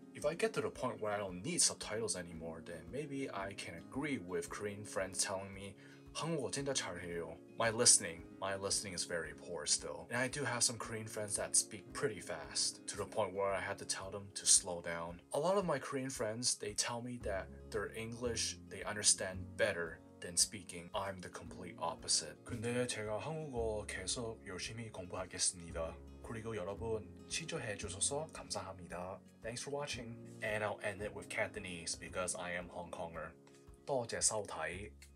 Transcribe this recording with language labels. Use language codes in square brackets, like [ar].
[en] If I get to the point where I don't need subtitles anymore, then maybe I can agree with Korean friends telling me [ko] 한국어 진짜 잘해요. [en] My listening is very poor still. And I do have some Korean friends that speak pretty fast, to the point where I had to tell them to slow down. A lot of my Korean friends, they tell me that their English, they understand better than speaking. I'm the complete opposite. [ko] 근데 제가 한국어 계속 열심히 공부하겠습니다. 그리고 여러분 시청해주셔서 감사합니다. [en] Thanks for watching. And I'll end it with Cantonese because I am Hong Konger. [yue] 多謝收睇.